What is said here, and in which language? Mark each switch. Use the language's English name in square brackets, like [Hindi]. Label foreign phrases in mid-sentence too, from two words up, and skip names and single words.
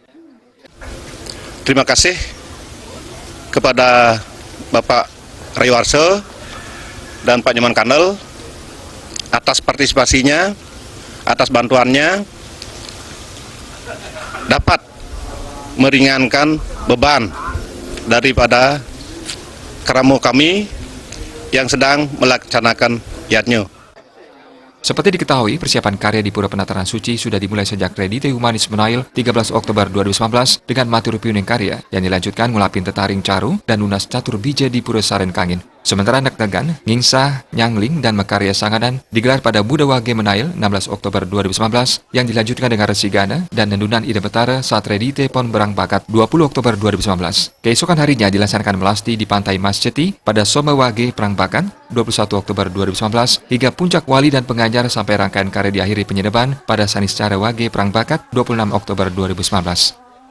[Indonesian] Terima kasih kepada Bapak Raiwarsa dan Pak Inyoman Kandel atas partisipasinya, atas bantuannya dapat meringankan beban daripada keramu kami yang sedang melaksanakan yatnya. Seperti diketahui, persiapan karya di Pura Penataran Suci sudah dimulai sejak Redite Humanis Menail 13 Oktober 2019 dengan materi piuning karya yang dilanjutkan ngulapin tetaring caru dan lunas catur bija di Pura Saren Kangin. Sementara Nektegan, Ngingsah, Nyangling, dan Mekarya Sangadan digelar pada Buda Wage Menail 16 Oktober 2019 yang dilanjutkan dengan Resigana dan Nendunan Ide Betara saat Redite Pon Berang Bakat 20 Oktober 2019. Keesokan harinya dilaksanakan melasti di Pantai Mas Ceti pada Soma Wage Perang Bakat 21 Oktober 2019 hingga Puncak Wali dan Pengajar sampai rangkaian karya diakhiri penyedeban pada Saniscara Wage Perang Bakat 26 Oktober 2019.